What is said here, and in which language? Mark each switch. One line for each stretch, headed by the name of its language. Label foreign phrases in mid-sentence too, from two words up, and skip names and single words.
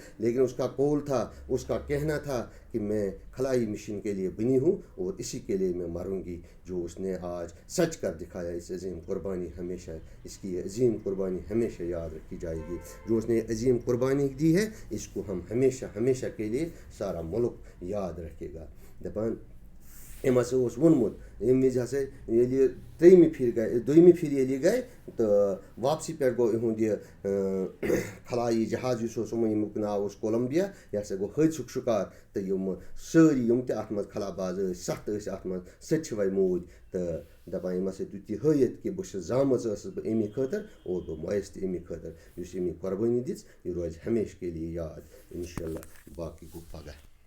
Urdu: لیکن اس کا قول تھا, اس کا کہنا تھا کہ میں خلائی مشن کے لیے بنی ہوں اور اسی کے لیے میں مروں گی, جو اس نے آج سچ کر دکھایا. اس عظیم قربانی ہمیشہ, اس کی عظیم قربانی ہمیشہ یاد رکھی جائے گی. جو اس نے عظیم قربانی دی ہے اس کو ہم ہمیشہ کے لیے سارا ملک یاد رکھے گا.
Kashmiri: دپان ام ہسا اوس وونمت یم وز ہسا ییٚلہِ دوٚیمہِ پھِرِ ییٚلہِ گٔے تہٕ واپسی پٮ۪ٹھ گوٚو یِہُنٛد یہِ خلایی جہاز یُس اوس ییٚمیُک ناو اوس کولمبیا, یہِ ہسا گوٚو حٲدثُک شکار تہٕ یِم سٲری یِم تہِ اَتھ منٛز خلاباز ٲسۍ 7 ٲسۍ اَتھ منٛز سۄ تہِ چھِ وۄنۍ موٗدۍ. تہٕ دَپان یِم ہسا دیُت یہِ ہٲیِتھ کہِ بہٕ چھُس زامٕژ ٲسٕس بہٕ امی خٲطرٕ اور بہٕ مۄیَس تہِ امی خٲطرٕ. یُس أمۍ یہِ قۄربٲنی دِژ یہِ روزِ
Urdu: ہمیشہِ کے لیے
Kashmiri: یاد.
Arabic: اِنشاء اللہ
Kashmiri: باقٕے گوٚو پگاہ.